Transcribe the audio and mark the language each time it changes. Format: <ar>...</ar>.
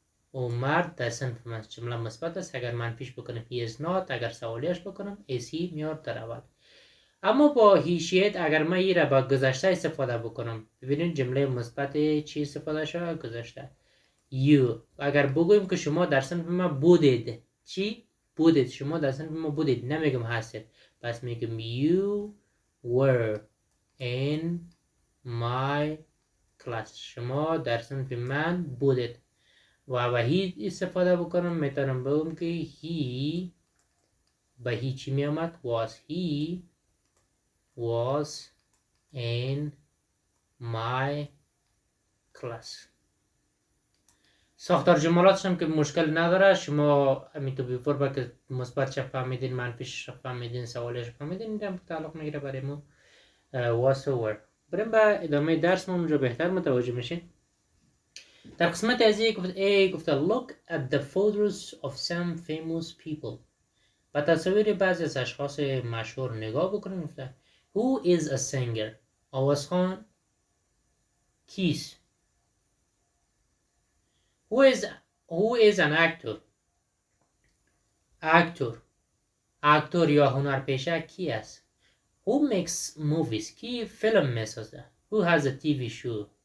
<fa>او مرد در صنف من. جمله مثبت است. اگر منفیش بکنم</fa> <en>he is not،</en> <fa>اگر سوالیش بکنم</fa> <en>is he</en> <fa>میاد در اول. اما با he she ate اگر من ای را با گذشته استفاده بکنم، ببینید جمله مثبت چی استفاده شده؟ گذشته.</fa> <en>you.</en> <fa>اگر بگویم که شما در صنف من بودید، چی؟ بودید. شما در صنف من بودید، نمیگم هستید. پس میگم</fa> <en>you were in my class.</en> <fa>شما در صنف من بودید. و he استفاده بکنم، میتونم بگم که he با he چی می آمد؟ was.</fa> <en>he was in my class.</en> <fa>ساختار جملاتش هم که مشکل نداره. شما همینطور بیفور با که مثبت چه فهمیدین، منفیش فهمیدین، سوالش فهمیدین، این هم تعلق میگیره برای ما was و were. بریم به ادامه درس ما اونجا بهتر متوجه میشین. در قسمت از گفته</fa> <en>look at the photos of some famous people.</en> <fa>با تصاویر بعضی از اشخاص مشهور نگاه بکنیم.</fa> <en>گفته who is a singer.</en> <fa>آوازخوان کیست؟</fa> <en>who is an actor.</en> <fa>اکتور یا هنرپیشه کی است؟</fa> <en>who makes movies.</en> <fa>کی فیلم میسازه؟</fa> <en>who has a TV show.</en>